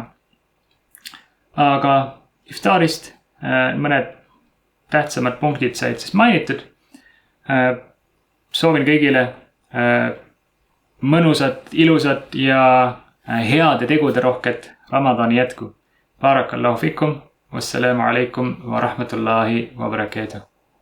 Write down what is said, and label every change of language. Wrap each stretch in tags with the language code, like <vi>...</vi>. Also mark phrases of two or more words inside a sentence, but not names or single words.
<et>Aga iftaarist mõned tähtsamad punktid said siis mainitud. Soovin kõigile mõnusat, ilusat ja heade tegude rohket Ramadani jätku.</et> <ar>بارك الله فيكم، والسلام عليكم ورحمة الله وبركاته.</ar>